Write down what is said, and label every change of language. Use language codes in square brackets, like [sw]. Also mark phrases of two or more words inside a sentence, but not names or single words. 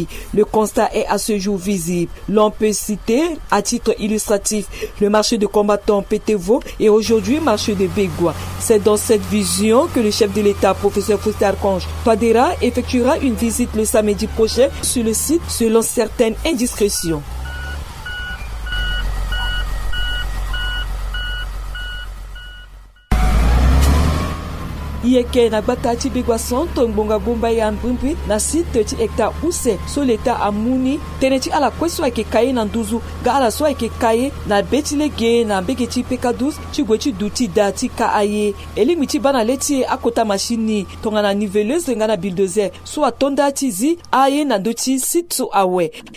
[fr] Le constat est à ce jour visible. L'on peut citer, à titre illustratif, le marché de combattants Pétévo et aujourd'hui marché de Begwa. C'est dans cette vision que le chef de l'État, professeur Faustin Archange Touadéra, effectuera une visite le samedi prochain sur le site selon certaines indiscrétions. [sg] Yeke na gbata ti Begwa Centre ngbonga gomba ya mpwimpwi na site ti hectare use so leta amuni tene ti ala kweso ayeke kaye na nduzu ga ala so ayeke kaye na be ti lege na mbege ti PK12 ti gue ti du ti da ti ka aye elingbi ti ba na le ti akota machine tongana niveleuse nga na bulldozer so atonda ti zi aye na ndö ti site so awe.